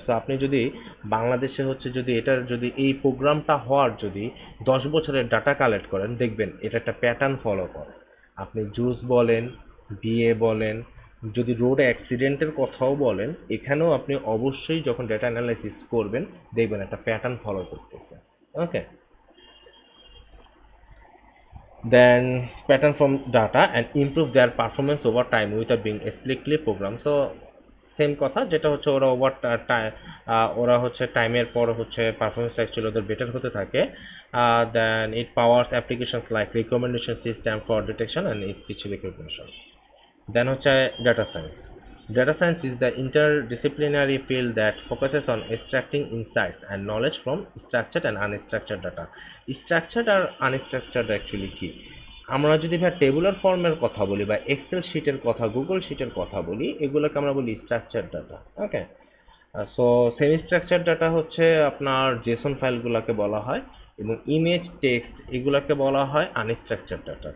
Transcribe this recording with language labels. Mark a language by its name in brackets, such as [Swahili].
[Bangla] So আপনি যদি বাংলাদেশে হচ্ছে যদি এটার যদি এই প্রোগ্রামটা হওয়ার যদি 10 বছরের ডাটা কালেক্ট করেন, দেখবেন এটা একটা প্যাটার্ন ফলো করে। আপনি জুস বলেন, বিয়ে বলেন, যদি রোড অ্যাক্সিডেন্টের কথাও বলেন, এখানেও আপনি অবশ্যই যখন ডেটা অ্যানালাইসিস করবেন দেখবেন একটা প্যাটার্ন ফলো করতেছে। [English] Okay, then pattern from data and improve their performance over time without being explicitly programmed. So [Bangla] same কথা, যেটা হচ্ছে ওরা ওভার ওরা হচ্ছে টাইমের পর হচ্ছে পারফরমেন্স অ্যাকচুয়ালি ওদের বেটার হতে থাকে। [English] Then it powers applications like recommendation system for detection and speech recognition. [Bangla] দেন হচ্ছে data science. [English] Data science is the interdisciplinary field that focuses on extracting insights and knowledge from structured and unstructured data. [Bangla] Structured আর unstructured actually কি? আমরা যদি ভাই tabular ফর্মের কথা বলি বা Excel শিটের কথা, গুগল শিটের কথা বলি, এগুলোকে আমরা বলি স্ট্রাকচার্ড ডাটা। ওকে, সো সেমি স্ট্রাকচার ডাটা হচ্ছে আপনার জেসন ফাইলগুলোকে বলা হয়, এবং ইমেজ টেক্সট এগুলোকে বলা হয় আনস্ট্রাকচার ডাটা।